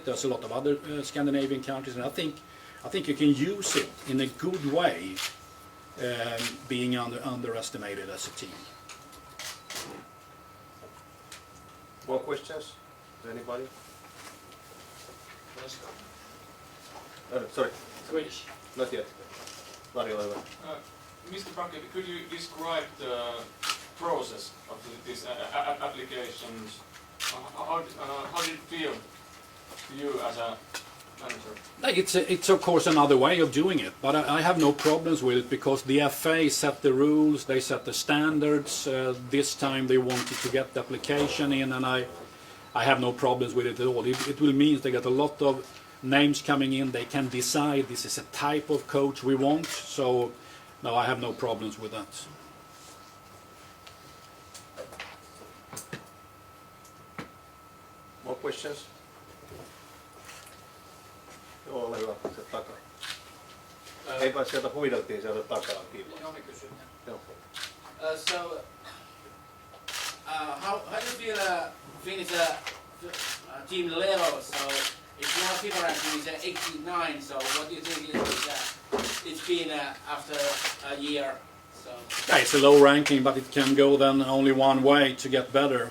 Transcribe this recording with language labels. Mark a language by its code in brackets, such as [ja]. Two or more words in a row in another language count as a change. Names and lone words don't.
[en] There's a lot of other Scandinavian countries, and I think you can use it in a good way, being underestimated as a team. More questions? Anybody? Sorry. Swedish. Not yet. [fi] Lari, ole hyvä. [en] Mr. Bakke, could you describe the process of these applications? How did it feel to you as a manager? It's of course another way of doing it, but I have no problems with it because the FA set the rules, they set the standards. This time they wanted to get the application in, and I have no problems with it at all. It will mean they get a lot of names coming in. They can decide this is a type of coach we want. So no, I have no problems with that. More questions? [fi] Joo, ole hyvä, se takaa. Ei kai sieltä huideltiin sieltä takaa, kiitos. Joo, me kysyn. Joo. [en] How do you feel Finnish team level? So if you have FIFA ranking is 89, so what do you think it's been after a year? So It's a low ranking, but it can go then only one way to get better.